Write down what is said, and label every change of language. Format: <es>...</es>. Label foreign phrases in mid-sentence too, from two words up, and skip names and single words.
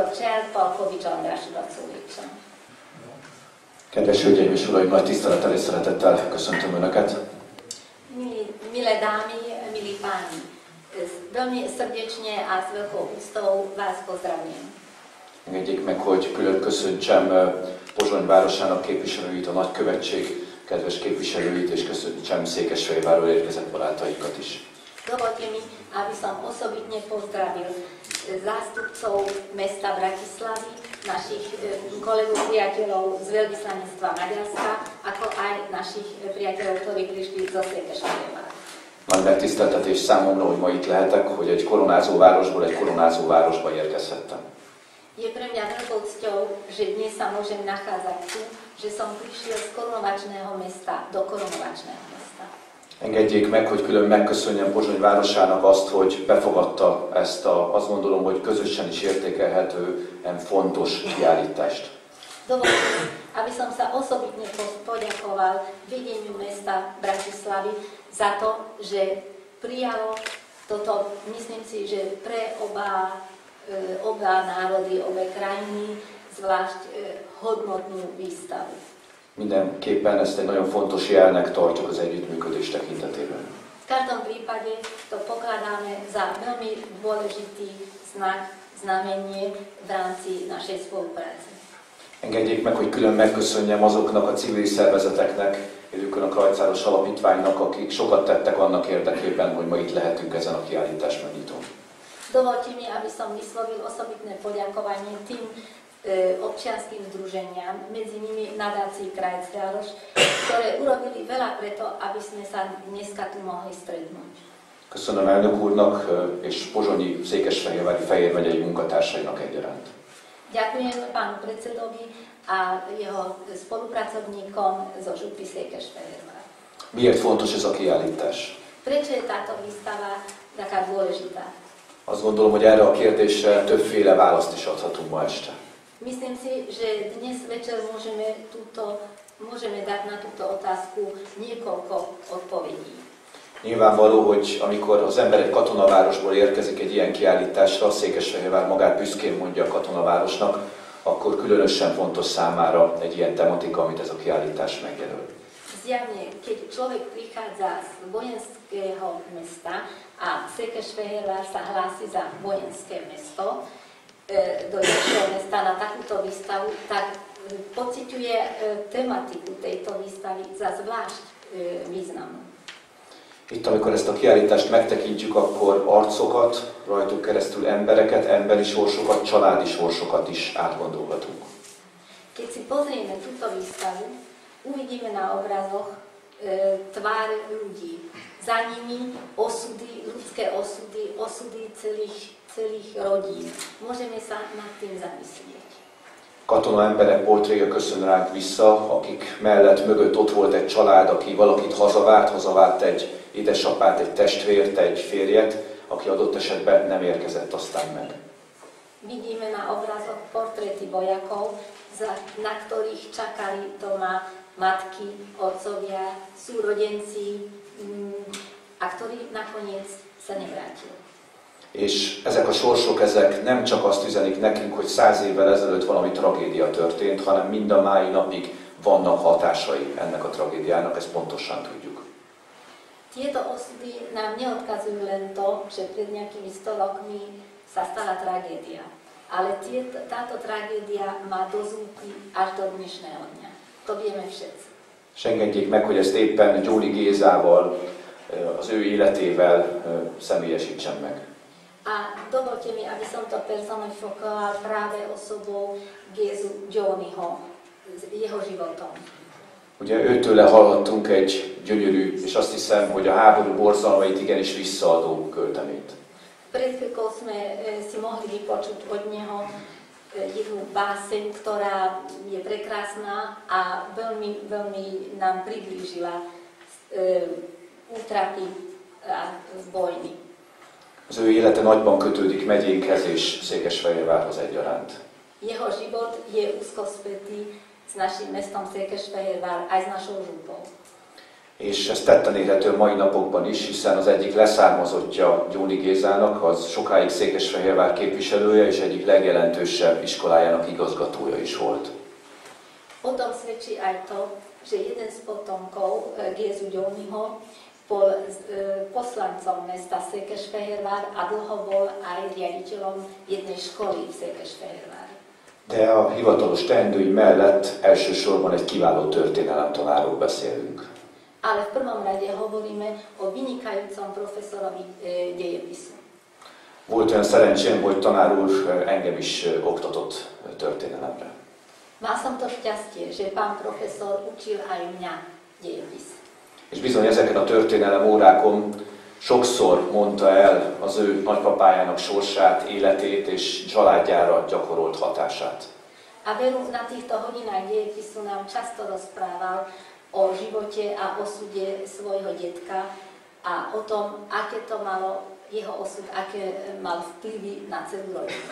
<hu>Cserpákovics András urat szólítsam. Kedves hölgyeim és uraim, nagy tisztelettel és szeretettel köszöntöm Önöket.</hu> <sk>Milé dámy, milí páni, veľmi srdečne a s veľkou úctou vás pozdravujem.</sk> <hu>Engedjék meg, hogy külön köszöntsem Pozsony városának képviselőit, a nagykövetség kedves képviselőit, és köszöntsem Székesfehérvárról érkezett barátainkat is.</hu> <sk>Dovolte mi, aby som osobitne pozdravil zástupcov mesta Bratislavy, našich kolegov, priateľov z veľvyslanectva Maďarska, ako aj našich priateľov, ktorí prišli zo Székesfehérváru.</sk> <hu>Nagy megtiszteltetés számomra, hogy ma itt lehetek, hogy egy koronázó városból egy koronázó városba érkezhettem.</hu> <sk>Je pre mňa veľkou cťou, že dnes sa môžem nachádzať tu, že som prišiel z korunovačného mesta do korunovačného mesta.</sk> <hu>Engedjék meg, hogy külön megköszönjem Pozsony városának azt, hogy befogadta ezt azt gondolom, hogy közösen is értékelhetően fontos kiállítást.</hu> <sk>Dovolte mi, aby som sa osobitne poďakoval vedeniu mesta Bratislavy za to, že prijalo toto, myslím si, že pre oba národy, obe krajiny, zvlášť hodnotnú výstavu.</sk> <hu>Mindenképpen ezt egy nagyon fontos jelnek tartjuk az együttműködés tekintetében.</hu> <sk>V každom prípade to pokladáme za veľmi dôležitý znak, znamenie v rámci našej spolupráce.</sk> <hu>Engedjék meg, hogy külön megköszönjem azoknak a civil szervezeteknek, illetve a Krajcáros Alapítványnak, akik sokat tettek annak érdekében, hogy ma itt lehetünk ezen a kiállítás megnyitón.</hu> <sk>Dovolte mi, aby som vyslovil osobitné poďakovanie tým občianským združeniam, medzi nimi nadácii Krajcáros, ktoré urobili veľa preto, aby sme sa dneska tu mohli stretnúť.</sk> <hu>Köszönöm elnök úrnak és Pozsonyi Székesfehérvári Fejér megyei munkatársainak egyaránt.</hu> <sk>Ďakujem pánu predsedovi a jeho spolupracovníkom zo župy Székesfehérvár.</sk> <hu>Miért fontos ez a kiállítás?</hu> <sk>Prečo je táto výstava taká dôležitá?</sk> <hu>Azt gondolom, hogy erre a kérdésre többféle választ is adhatunk ma este.</hu> <sk>Myslím si, že dnes večer môžeme dať na túto otázku niekoľko odpovedí.</sk> <hu>Nyilvánvaló, hogy amikor az ember egy katonavárosból érkezik egy ilyen kiállításra, Székesfehérvár magát büszkén mondja a katonavárosnak, akkor különösen fontos számára egy ilyen tematika, amit ez a kiállítás megjelöl.</hu> <sk>Zjavne, keď človek prichádza z vojenského mesta a Székesfehérvár sa hlási za vojenské mesto, do ďalšieho mesta na takúto výstavu, tak pociťuje tematiku tejto výstavy za zvlášť významnú.</sk> <hu>Itt, amikor ezt a kiállítást megtekintjük, akkor arcokat, rajtuk keresztül embereket, emberi sorsokat, családi sorsokat is átgondolhatunk.</hu> <sk>Keď si pozrieme túto výstavu, uvidíme na obrazoch tvár ľudí. Za nimi osudy, ľudské osudy celých rodín. Môžeme sa nad tým zamyslieť.</sk> <hu>Katona emberek portréja köszön ránk vissza, akik mellett mögött ott volt egy család, aki valakit hazavárt egy édesapát, egy testvért, egy férjet, aki adott esetben nem érkezett aztán meg.</hu> <sk>Vidíme na obrazoch portréty vojakov, na ktorých čakali doma matky, otcovia, súrodenci a ktorí nakoniec sa nevrátili.</sk> <hu>És ezek a sorsok, ezek nem csak azt üzenik nekünk, hogy 100 évvel ezelőtt valami tragédia történt, hanem mind a mai napig vannak hatásai ennek a tragédiának, ezt pontosan tudjuk.</hu> <sk>Tieto osudy nám neodkazujú len to, že pred nejakými 100 rokmi sa stala tragédia, ale táto tragédia má dozvuky až do dnešného dňa. To vieme všetci.</sk> <hu>És engedjék meg, hogy ezt éppen Gyóli Gézával, az ő életével személyesítsem meg.</hu> <sk>A dovolte mi, aby som to personifikoval práve osobou Gézu Gyóniho, jeho životom.</sk> <hu>Ugye őtőle hallhattunk egy gyönyörű, és azt hiszem, hogy a háború borzalmait igenis visszaadó költeményt.</hu> <sk>Pred chvíľkou sme si mohli vypočuť od neho jednu báseň, ktorá je prekrásna a veľmi, veľmi nám priblížila útrapy a vojny.</sk> <hu>Az ő élete nagyban kötődik megyénkhez és Székesfehérvárhoz egyaránt.</hu> <sk>Jeho život je úzko spätý s našim mestom Székesfehérvár aj s našou župou.</sk> <hu>És ez tetten érhető mai napokban is, hiszen az egyik leszármazottja Gyóli Gézának, az sokáig Székesfehérvár képviselője és egyik legjelentősebb iskolájának igazgatója is volt.</hu> <sk>O tom svedčí aj to, že jeden z potomkov Gézu Gyóniho bol poslancom mesta Székesfehérvár a dlho bol aj riaditeľom jednej školy v Székesfehérvári.</sk> <hu>De a hivatalos teendői mellett elsősorban egy kiváló történelemtanárról beszélünk.</hu> <sk>Ale v prvom rade hovoríme o vynikajúcom profesorovi dejepisu.</sk> <hu>Volt olyan szerencsém, hogy tanár úr engem is oktatott történelemre.</hu> <sk>Mal som to šťastie, že pán profesor učil aj mňa dejepis.</sk> <hu>És bizony ezeken a történelem órákon sokszor mondta el az ő nagypapájának sorsát, életét és családjára gyakorolt hatását.</hu> <sk>A veru na týchto hodinách dejepisu nám často rozprával o živote a osude svojho detka a o tom, aké to malo jeho osud, aké mal vplyvy na celú rodinu.</sk>